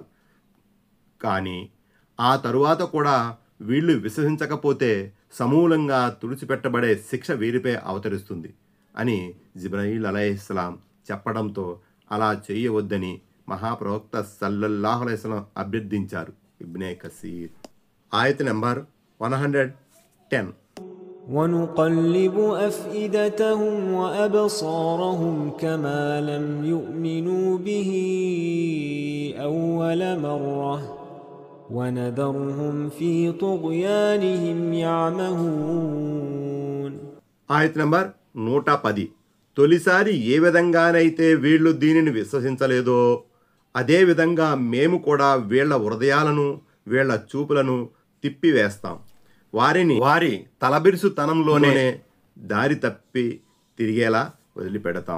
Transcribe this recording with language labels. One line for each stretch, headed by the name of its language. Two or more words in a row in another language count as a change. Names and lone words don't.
Telugu: కానీ ఆ తరువాత కూడా వీళ్ళు విశ్వసించకపోతే సమూలంగా తుడిచిపెట్టబడే శిక్ష వీరిపై అవతరిస్తుంది అని జిబ్రాయీల్ అలైహిస్సలాం చెప్పడంతో అలా చేయవద్దని మహాప్రవక్త
Arabic: صلى الله عليه وسلم
Telugu: అభ్యర్థించారు. ఇబ్నే కసీర్. ఆయత్ నంబర్ 110.
Arabic: ونقلب أفئدتهم وأبصارهم كما لم يؤمنوا به أول مرة ونذرهم في طغيانهم يعمهون.
Telugu: ఆయత్ నంబర్ 110. తొలిసారి ఏ విధంగానైతే వీళ్ళు దీనిని విశ్వసించలేదో అదేవిధంగా మేము కూడా వీళ్ల హృదయాలను, వీళ్ల చూపులను తిప్పివేస్తాం. వారిని వారి తలబిరుసుతనంలోనే దారి తప్పి తిరిగేలా వదిలిపెడతాం.